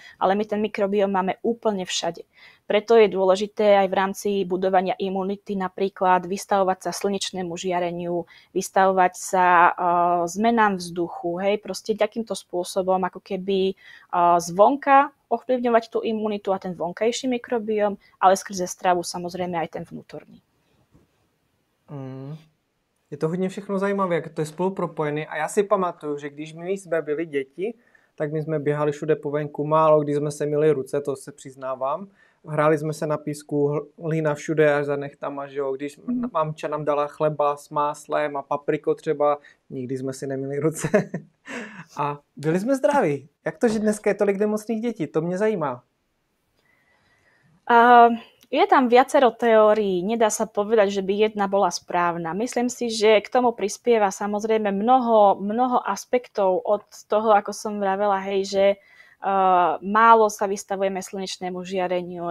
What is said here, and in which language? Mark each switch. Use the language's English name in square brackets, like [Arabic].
[Slovak] Ale my ten mikrobióm máme úplne všade. Preto je dôležité aj v rámci budovania imunity napríklad vystavovať sa slnečnému žiareniu, vystavovať sa zmenám vzduchu, hej, proste takýmto spôsobom ako keby zvonka ovplyvňovať tú imunitu a ten vonkajší mikrobióm, ale skrze stravu samozrejme aj ten vnútorný. [Czech] Je to hodně všechno zajímavé, jak to je spolu propojené. A já si pamatuju, že když my jsme byli děti, tak my jsme běhali všude po venku, málo kdy jsme se myli ruce, to se přiznávám. Hráli jsme se na písku, hlína všude až za nechtama, že jo. Když mamča nám dala chleba s máslem a papriko třeba, nikdy jsme si nemyli ruce. A byli jsme zdraví. Jak to, že dneska je tolik nemocných dětí? To mě zajímá. [Slovak] Je tam viacero teórií, nedá sa povedať, že by jedna bola správna. Myslím si, že k tomu prispieva samozrejme mnoho aspektov od toho, ako som vravela, hej, že málo sa vystavujeme slnečnému žiareniu.